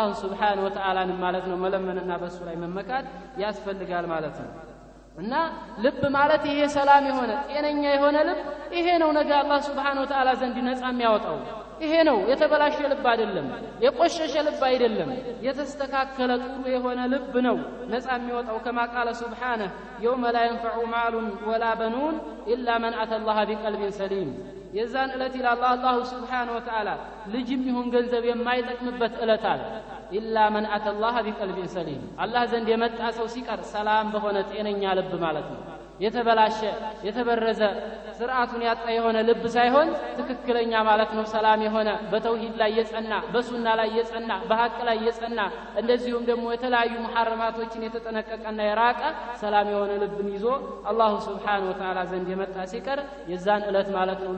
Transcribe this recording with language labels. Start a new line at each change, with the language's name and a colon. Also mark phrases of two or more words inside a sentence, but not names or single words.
Arabic: سبحانه وتعالى
Amharic: ማለት ነው መለመንና በሱ ላይ መመካት ያስፈልጋል ማለት ነው እና ልብ ማለት ይሄ ሰላም የሆነ ጤነኛ የሆነ ልብ ይሄ ነው ነገ አላህ
Arabic: سبحانه وتعالى
Amharic: ዘንድ ነፃ የሚያወጣው ይሄ ነው የተበላሸ ልብ አይደለም የቆሸሸ ልብ አይደለም የተስተካከለ ጥሩ የሆነ ልብ ነው ነፃ የሚወጣው
Arabic: كما قال سبحانه يوم لا ينفع مال ولا بنون الا من اتى الله بقلب سليم
Amharic: የዛን እለት ኢላ አላህ
Arabic: سبحانه وتعالى
Amharic: ልጅም ይሁን ገንዘብ የማይጠቅምበት እለት አለ
Arabic: إلا من أتى الله بقلب سليم
Amharic: አላህ ዘንድ የመጣ ሱ ሲቀር ሰላም በሆነ ጤነኛ ልብ ማለት ነው የተበላሸ የተበረዘ ስርዓቱን ያጣ የሆነ ልብ ሳይሆን ትክክለኛ ማለት ነው ሰላም የሆነ በተውሂድ ላይ የጸና በሱና ላይ የጸና በሐቅ ላይ የጸና እንደዚሁም ደግሞ የተለያዩ መሐረማቶችን የተጠነቀቀና የራቀ ሰላም የሆነ ልብን ይዞ አላህ
Arabic: سبحانه وتعالى
Amharic: ዘንድ የመጣ ሲቀር የዛን እለት ማለት ነው